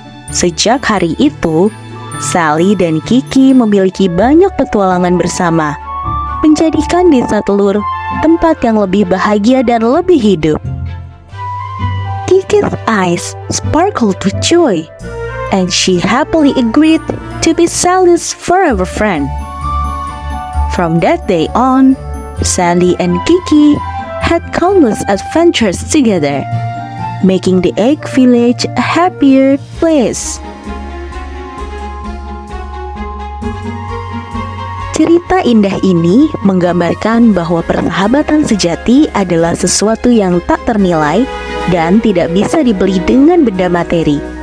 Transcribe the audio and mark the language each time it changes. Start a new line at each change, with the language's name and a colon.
Indonesian: Sejak hari itu, Sally dan Kiki memiliki banyak petualangan bersama, menjadikan desa telur tempat yang lebih bahagia dan lebih hidup.
English: Kiki's eyes sparkled with joy, and she happily agreed to be Sally's forever friend. From that day on, Sally and Kiki had countless adventures together, making the egg village a happier place.
Indonesian: Cerita indah ini menggambarkan bahwa persahabatan sejati adalah sesuatu yang tak ternilai dan tidak bisa dibeli dengan benda materi.